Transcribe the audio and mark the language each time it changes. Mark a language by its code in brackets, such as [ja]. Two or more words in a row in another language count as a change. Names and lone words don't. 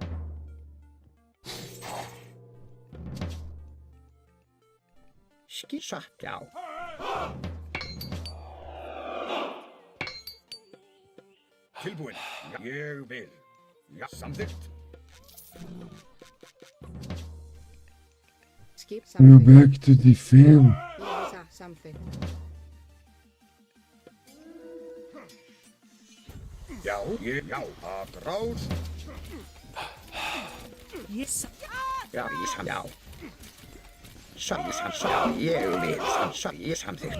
[is] Satt, já. Tilbúin. Já, ég vil. Já, samþykkt. Skip [en] We're [is] samþykkt. [en] back to defend. [is] Ég vil samþykkt. Já, atrás. [en] Yes. [is] Já, já. Ég vil, ég samþykkt.